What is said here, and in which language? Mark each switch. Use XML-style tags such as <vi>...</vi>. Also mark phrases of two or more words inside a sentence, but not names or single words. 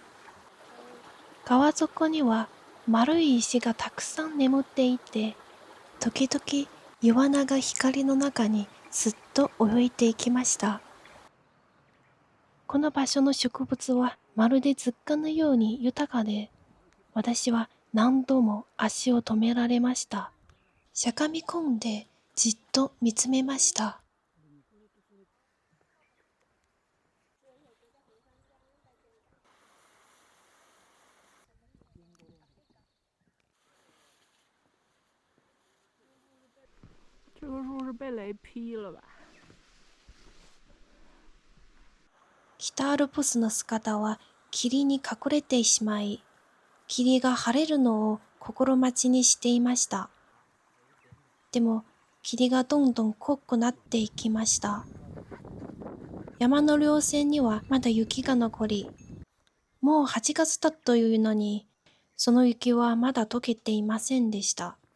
<ja>川底には丸い石がたくさん眠っていて、時々イワナが光の中にすっと泳いでいきました。この場所の植物はまるで図鑑のように豊かで、私は何度も足を止められました。しゃがみ込んでじっと見つめました。</ja> <zh>这个树是被雷劈了吧？</zh> <ja>北アルプスの姿は霧に隠れてしまい、霧が晴れるのを心待ちにしていました。でも、霧がどんどん濃くなっていきました。山の稜線にはまだ雪が残り、もう8月だというのに、その雪はまだ溶けていませんでした。</ja>